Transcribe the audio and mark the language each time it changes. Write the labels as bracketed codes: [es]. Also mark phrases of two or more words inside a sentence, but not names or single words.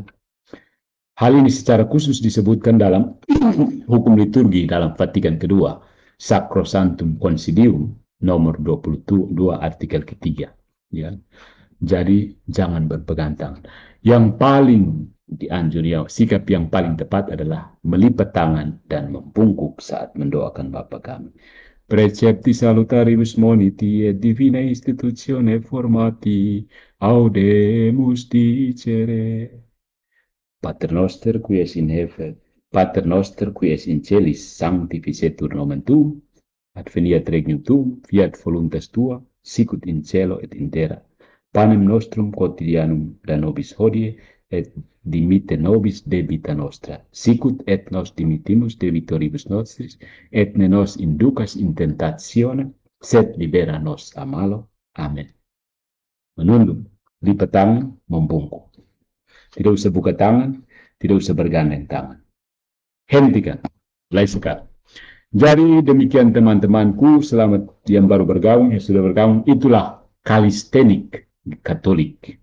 [id] Hal ini secara khusus disebutkan dalam hukum liturgi dalam Vatikan kedua, Sacrosanctum Concilium, nomor 22 artikel ketiga. Ya. Jadi jangan berpegang tangan. Yang paling dianjurkan, sikap yang paling tepat adalah melipat tangan dan membungkuk saat mendoakan Bapa Kami. [la] Precepti salutaribus moniti et divina institutione formati audemus dicere. Pater noster qui es in heaven, Pater noster qui es in celis, sanctificetur nomen tuum, adveniat regnum tuum, fiat voluntas tua, sicut in cielo et in terra. Panem nostrum quotidianum da nobis hodie, et dimitte nobis debita nostra, sicut et nos dimittimus debitoribus nostris, et ne nos inducas in tentatione, sed libera nos a malo. Amen. [id] Menunduk, lipat tangan, membungkuk. Tidak usah buka tangan, tidak usah bergandeng tangan. Hentikan, mulai sekarang. Jadi demikian teman-temanku, selamat yang baru bergabung, yang sudah bergabung, itulah kalistenik Katolik.